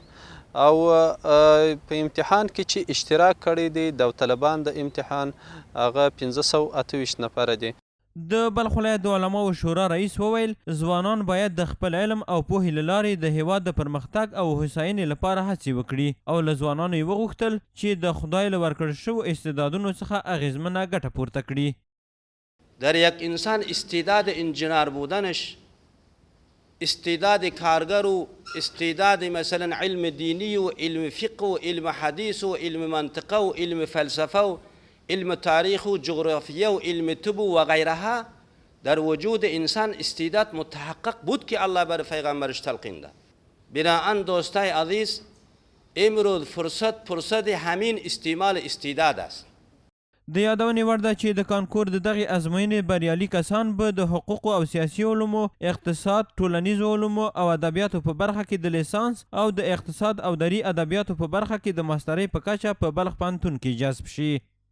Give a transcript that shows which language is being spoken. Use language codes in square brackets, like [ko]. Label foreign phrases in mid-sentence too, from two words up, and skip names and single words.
[ps] او په امتحان کې چې اشتراک کړی دی داوطلبان د امتحان هغه 1528 نفره دي. د بلخ ولایت د علماو شورا رئیس وویل ځوانان باید د خپل علم او پوهې له لارې د هیواد د پرمختګ او هوساینې لپاره هڅې وکړي او له ځوانانو یې وغوښتل چې د خدای له ورکړل شوو استعدادونو څخه اغیزمنه ګټه پورته کړي. [fa] در یک انسان استعداد انجینر بودنش، استعداد کارگر و استعداد مثلا علم دینی و علم فقه و علم حدیث و علم منطقه و علم فلسفه و علم تاریخ و جغرافیه و علم طب و غیرها در وجود انسان استعداد متحقق بود که الله بر پیغمبرش تلقین داد. بناهن دوستای عزیز امروز فرصت همین استعمال استعداد است. [ps] د یادونې وړ ده چې د کانکور د دغې ازموینې بریالي کسان به د حقوقو او سیاسي علومو، اقتصاد، ټولنیزو علومو او ادبیاتو په برخه کې د لیسانس او د اقتصاد او دري ادبیاتو په برخه کې د ماسترۍ په کچه په بلخ پوهنتون کې جذب شي.